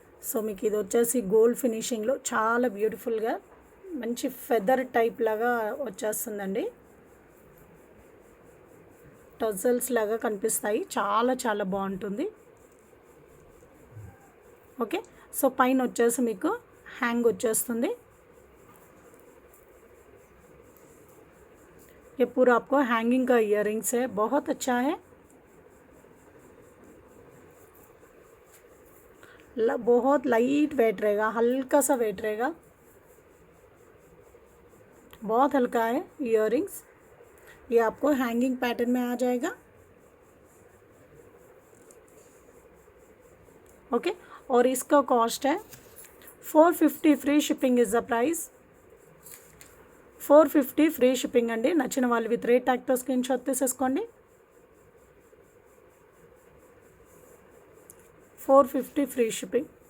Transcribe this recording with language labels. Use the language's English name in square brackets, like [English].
[Telugu] So మీకు ఇది వచ్చేసి గోల్డ్ ఫినిషింగ్లో చాలా బ్యూటిఫుల్గా మంచి ఫెదర్ టైప్ లాగా వచ్చేస్తుందండి. టజల్స్ లాగా కనిపిస్తాయి, చాలా చాలా బాగుంటుంది. ఓకే, సో పైన వచ్చేసి మీకు హ్యాంగ్ వచ్చేస్తుంది. [Hindi] ये पूरा आपको हैंगिंग का इयररिंग्स है, बहुत अच्छा है. बहुत लाइट वेट रहेगा, हल्का सा वेट रहेगा, बहुत हल्का है इयररिंग्स. ये आपको हैंगिंग पैटर्न में आ जाएगा. ओके, और इसका कॉस्ट है 450. [English] Free shipping is the price. [Telugu] 450 free shipping అండి. నచ్చిన వాళ్ళు విత్ రేట్ ట్యాగ్తో స్క్రీన్ షాట్ తీసేసుకోండి. 450 ఫ్రీ షిప్పింగ్.